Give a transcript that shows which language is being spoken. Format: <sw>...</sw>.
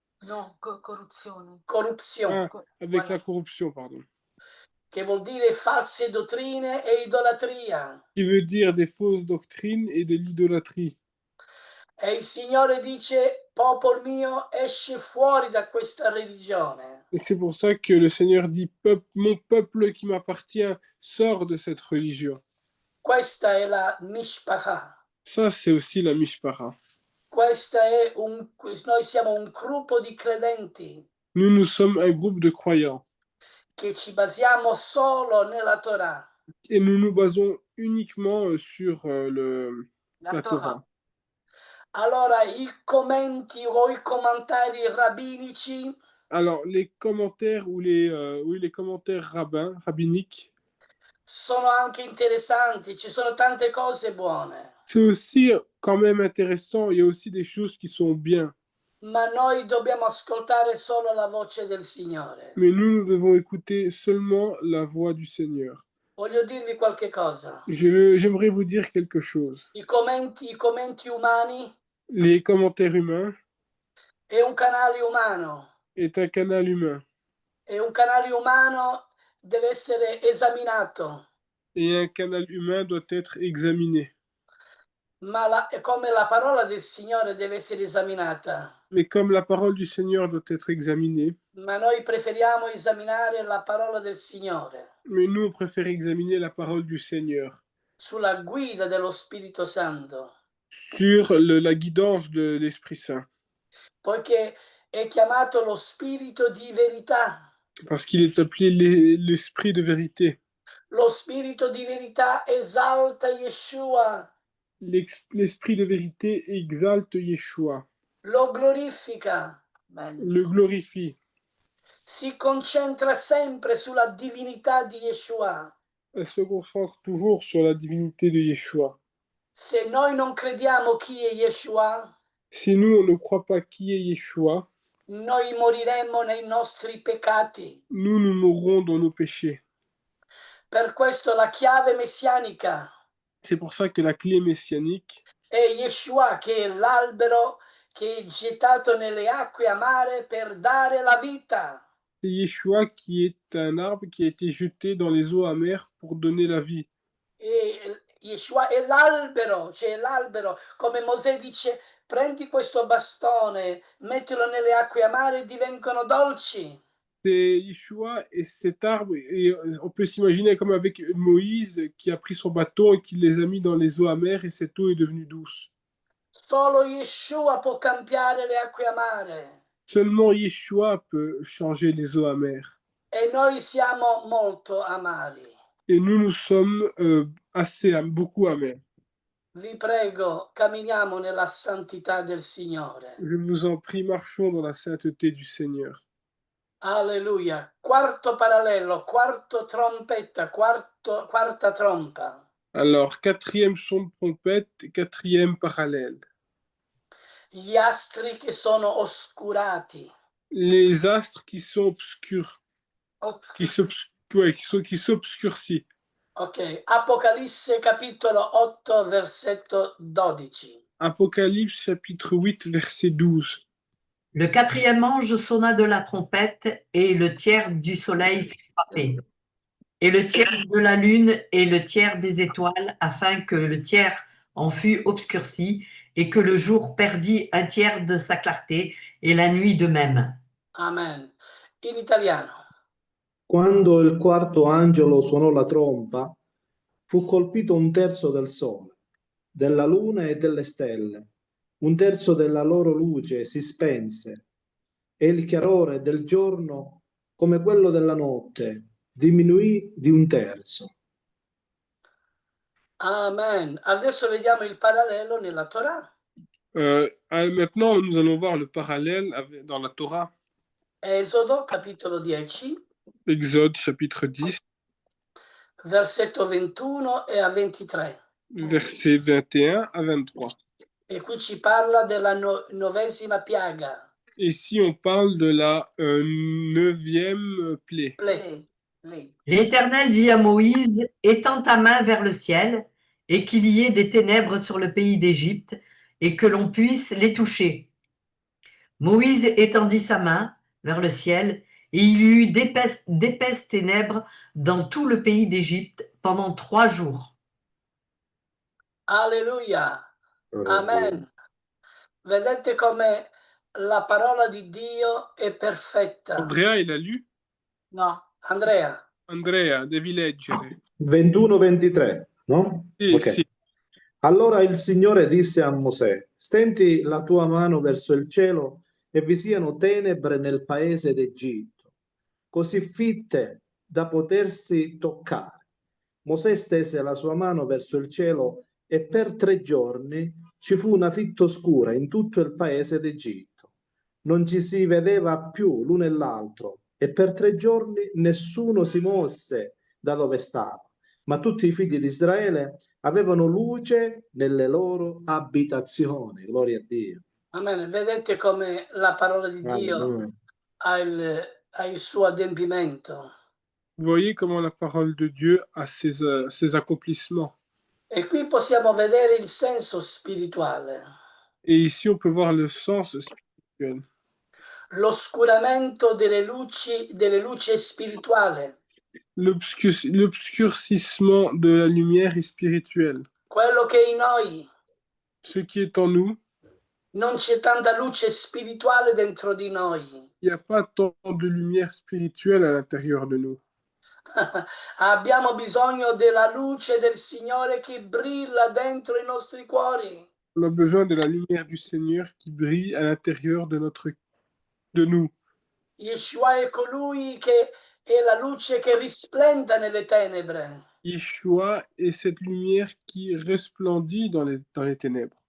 <it>No, corruzione. Corruzione.</it> <fr>avec Voilà. la corruption, pardon.</fr> <it>Che vuol dire false dottrine e idolatria.</it> <fr>Qui veut dire des fausses doctrines et de l'idolâtrie.</fr> <it>E il Signore dice: popolo mio, esce fuori da questa religione.</it> <fr>Et c'est pour ça que le Seigneur dit, mon peuple qui m'appartient sort de cette religion.</fr> <it>Questa è la mishpacha.</it> <fr>Ça, c'est aussi la mishpara.</fr> <it>Noi siamo un gruppo di credenti</it> <fr>Nous sommes un groupe de croyants.</fr> <it>che ci basiamo solo nella Torah.</it> <fr>Et nous nous basons uniquement sur La la Torah.</fr> <it>Allora i commenti o i commentari rabbinici</it> <fr>Alors, les commentaires ou les commentaires rabbiniques,</fr> <it>sono anche interessanti, ci sono tante cose buone,</it> <fr>c'est aussi quand même intéressant. Il y a aussi des choses qui sont bien.</fr> <it>ma noi dobbiamo ascoltare solo la voce del Signore.</it> <fr>Mais nous devons écouter seulement la voix du Seigneur.</fr> <it>Voglio dirvi qualche cosa.</it> <fr>J'aimerais vous dire quelque chose.</fr> <it>I commenti umani</it> <fr>Les commentaires humains</fr> <it>è un canale umano</it> <fr>est un canal humain.</fr> <it>e un canale umano deve essere esaminato,</it> <fr>Et un canal humain doit être examiné.</fr> <it>ma come la parola del Signore deve essere esaminata.</it> <fr>Mais comme la parole du Seigneur doit être examinée,</fr> <it>Ma noi preferiamo esaminare la parola del Signore</it> <fr>mais nous, on préfère examiner la parole du Seigneur</fr> <it>sulla guida dello Spirito Santo,</it> <fr>sur la guidance de l'Esprit Saint,</fr> <it>poiché è chiamato lo Spirito di verità.</it> <fr>parce qu'il est appelé l'Esprit de vérité.</fr> <it>Lo Spirito di verità esalta Yeshua,</it> <fr>L'Esprit de vérité exalte Yeshua,</fr> <it>lo glorifica,</it> <fr>le glorifie.</fr> <it>si concentra sempre sulla divinità di Yeshua.</it> <fr>Elle se concentre toujours sur la divinité de Yeshua.</fr> <it>Se noi non crediamo chi è Yeshua,</it> <fr>Si nous, on ne croit pas qui est Yeshua,</fr> <it>noi moriremo nei nostri peccati.</it> <fr>nous mourrons dans nos péchés.</fr> <it>Per questo la chiave messianica</it> <fr>C'est pour ça que la clé messianique,</fr> <it>è Yeshua, che è l'albero che è gettato nelle acque amare per dare la vita.</it> <fr>c'est Yeshua qui est un arbre qui a été jeté dans les eaux amères pour donner la vie.</fr> <it>E Yeshua è l'albero, cioè l'albero, come Mosè dice, prendi questo bastone, mettilo nelle acque amare e divengono dolci.</it> <fr>C'est Yeshua et cet arbre, et on peut s'imaginer comme avec Moïse qui a pris son bâton et qui les a mis dans les eaux amères et cette eau est devenue douce.</fr> <it>Solo Yeshua può cambiare le acque amare.</it> <fr>Seulement Yeshua peut changer les eaux amères.</fr> <it>E noi siamo molto amari.</it> <fr>Et nous sommes beaucoup amers.</fr> <it>Vi prego, camminiamo nella santità del Signore.</it> <fr>Je vous en prie, marchons dans la sainteté du Seigneur.</fr> <it>Alleluia. Quarto parallelo, quarto trompetta, quarta trompa.</it> <fr>Alors, quatrième son de trompette, quatrième parallèle.</fr> <it>Gli astri che sono oscurati.</it> <fr>Les astres qui sont obscurs, qui s'obscurcissent.</fr> <it>Ok, Apocalisse capitolo 8 versetto 12.</it> <fr>Apocalypse chapitre 8 verset 12. Le quatrième ange sonna de la trompette et le tiers du soleil fut frappé, et le tiers de la lune et le tiers des étoiles, afin que le tiers en fût obscurci et que le jour perdit un tiers de sa clarté et la nuit de même.</fr> <it>Amen. In italiano. Quando il quarto angelo suonò la trompa, fu colpito un terzo del sole, della luna e delle stelle. Un terzo della loro luce si spense e il chiarore del giorno, come quello della notte, diminuì di un terzo. Amen. Adesso vediamo il parallelo nella Torah.</it> <fr>Maintenant, nous allons voir le parallèle dans la Torah.</fr> <it>Esodo capitolo 10,</it> <fr>Exode chapitre 10,</fr> <it>versetto 21 e a 23.</it> <fr>versets 21 à 23.</fr> <it>E qui ci parla della novesima piaga.</it> <fr>Ici, on parle de la 9e plaie. L'Éternel dit à Moïse, étends ta main vers le ciel et qu'il y ait des ténèbres sur le pays d'Égypte et que l'on puisse les toucher. Moïse étendit sa main vers le ciel et il y eut d'épaisses ténèbres dans tout le pays d'Égypte pendant 3 jours. Alleluia. Amen.</fr> <it>Vedete come la parola di Dio è perfetta.</it> <fr>Andrea, il a lu?</fr> <it>No, Andrea. Andrea, devi leggere. 21-23, no? Sì, Ok. sì. Allora il Signore disse a Mosè, stendi la tua mano verso il cielo e vi siano tenebre nel paese d'Egitto, così fitte da potersi toccare. Mosè stese la sua mano verso il cielo e per 3 giorni ci fu una fitta oscura in tutto il paese d'Egitto. non ci si vedeva più l'uno e l'altro, e per 3 giorni nessuno si mosse da dove stava, ma tutti i figli di Israele avevano luce nelle loro abitazioni. Gloria a Dio. Amen. Vedete come la parola di Dio Alleluia. ha il suo adempimento.</it> <fr>Vous voyez comment la parole de Dieu a ses accomplissements.</fr> <it>E qui possiamo vedere il senso spirituale,</it> <fr>Et ici, on peut voir le sens spirituel.</fr> <it>l'oscuramento delle luci spirituale,</it> <fr>L'obscurcissement de la lumière spirituelle.</fr> <it>quello che in noi</it> <fr>Ce qui est en nous,</fr> <it>non c'è tanta luce spirituale dentro di noi.</it> <fr>il n'y a pas tant de lumière spirituelle à l'intérieur de nous.</fr> <it>Abbiamo bisogno della luce del Signore che brilla dentro i nostri cuori.</it> <fr>On a besoin de la lumière du Seigneur qui brille à l'intérieur de nous.</fr> <it>Yeshua è colui che è la luce che risplenda nelle tenebre.</it> <fr>Yeshua est cette lumière qui resplendit dans les ténèbres.</fr>